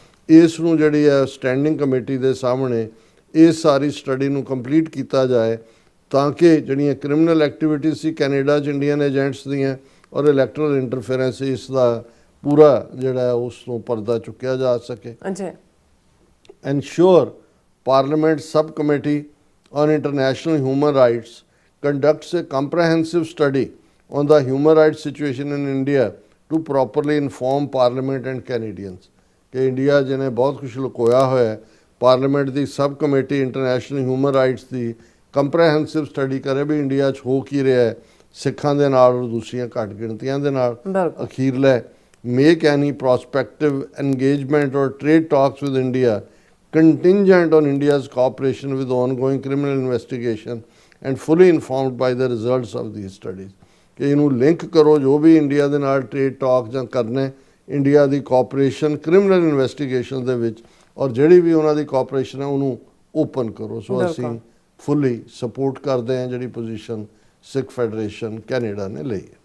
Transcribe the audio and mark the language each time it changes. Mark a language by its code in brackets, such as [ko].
[pa] ਇਸ ਨੂੰ ਜਿਹੜੀ ਹੈ ਸਟੈਂਡਿੰਗ ਕਮੇਟੀ ਦੇ ਸਾਹਮਣੇ ਇਸ ਸਾਰੀ ਸਟੱਡੀ ਨੂੰ ਕੰਪਲੀਟ ਕੀਤਾ ਜਾਏ, ਤਾਂ ਕਿ ਜਿਹੜੀਆਂ ਕ੍ਰਿਮੀਨਲ ਐਕਟੀਵਿਟੀਜ਼ ਸੀ ਕੈਨੇਡਾ 'ਚ ਇੰਡੀਅਨ ਏਜੰਟਸ ਦੀਆਂ ਔਰ ਇਲੈਕਟਰਲ ਇੰਟਰਫੇਰੈਂਸ, ਇਸ ਦਾ ਪੂਰਾ ਜਿਹੜਾ ਉਸ ਤੋਂ ਪਰਦਾ ਚੁੱਕਿਆ ਜਾ ਸਕੇ। [en] Ensure Parliament Subcommittee on International Human Rights conducts a comprehensive study on the human rights situation in India to properly inform Parliament and Canadians. [pa] ਕਿ ਇੰਡੀਆ ਜਿਹਨੇ ਬਹੁਤ ਕੁਛ ਲੁਕੋਇਆ ਹੋਇਆ, ਪਾਰਲੀਮੈਂਟ ਦੀ sub committee international human rights ਦੀ ਕੰਪਰੈਹੈਂਸਿਵ study ਕਰੇ ਵੀ India 'ਚ ਹੋ ਕੀ ਰਿਹਾ ਹੈ ਸਿੱਖਾਂ ਦੇ ਨਾਲ ਔਰ ਦੂਸਰੀਆਂ ਘੱਟ ਗਿਣਤੀਆਂ ਦੇ ਨਾਲ। [en] ਅਖੀਰਲਾ, make any prospective engagement or trade talks with India contingent on India's cooperation with ongoing criminal investigation and fully informed by the results of these studies. [pa] ਕਿ ਇਹਨੂੰ ਲਿੰਕ ਕਰੋ, ਜੋ ਵੀ ਇੰਡੀਆ ਦੇ ਨਾਲ ਟ੍ਰੇਡ ਟਾਕ ਜਾਂ ਕਰਨੇ, ਇੰਡੀਆ ਦੀ cooperation criminal investigation ਦੇ ਵਿੱਚ, ਔਰ ਜਿਹੜੀ ਵੀ ਉਹਨਾਂ ਦੀ ਕੋਆਪਰੇਸ਼ਨ ਹੈ ਉਹਨੂੰ ਓਪਨ ਕਰੋ। ਸੋ ਅਸੀਂ ਫੁੱਲੀ ਸਪੋਰਟ ਕਰਦੇ ਹਾਂ ਜਿਹੜੀ ਪੋਜੀਸ਼ਨ ਸਿੱਖ ਫੈਡਰੇਸ਼ਨ ਕੈਨੇਡਾ ਨੇ ਲਈ ਹੈ।